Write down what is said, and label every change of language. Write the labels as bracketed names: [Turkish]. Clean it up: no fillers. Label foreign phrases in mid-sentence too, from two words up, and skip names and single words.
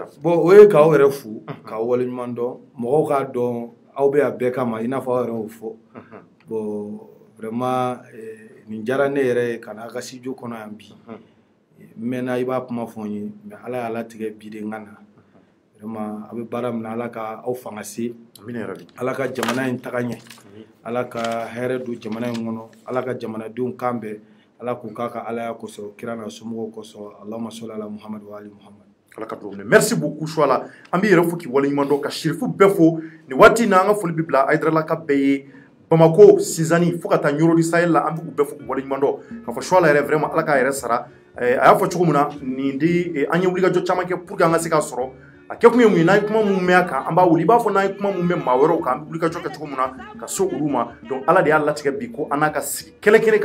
[Bambara] bon o ye k'aw yɛrɛ fo k'aw waleɲuman dɔn mɔgɔw k'a dɔn aw bɛ a bɛɛ kama i n'a fɔ aw yɛrɛ y'o fɔ bon vraiment nin diyara ne yɛrɛ ye ka n'a ka studio kɔnɔ yan bi mɛnna i b'a kuma fɔ n ye mais Ala y'a latigɛ bi de n ka na vraiment a bɛ baara min na Ala ka aw fanga se Ala ka jamana in taga ɲɛ Ala ka hɛrɛ don jamana in kɔnɔ Ala ka jamanadenw kan bɛɛ Ala k'u k'a ka Alaya kosɔn kira n'a somɔgɔw kosɔn [Arabic] اللهم صل على محمد وآل محمد. [Bambara] Ala ka dugawu minɛ [French] merci beaucoup [Bambara] Choila an b'i yɛrɛ fo k'i waleɲuman dɔn ka Sherifu bɛɛ fo nin waati in na an ka foli bɛ bila Aidara la ka bɛɛ ye Bamako Sizani fo ka taa Yɔrɔ di Sahel la an b'u bɛɛ fo k'u waleɲuman dɔn k'a fɔ Choila yɛrɛ vraiment Ala k'a yɛrɛ sara a y'a fɔ cogo min na nin de an ye wulikajɔ caman kɛ [French] pour que [Bambara] an ka se k'a sɔrɔ a kɛ kun ye mun ye n'an ye kuma mun mɛn a kan an b'a wuli i b'a fɔ n'an ye kuma mun mɛn maa wɛrɛw kan an bɛ wulikajɔ kɛ cogo min na ka se olu ma donc Ala de y'a latigɛ bi ko an n'a ka sigi kɛlɛ kelen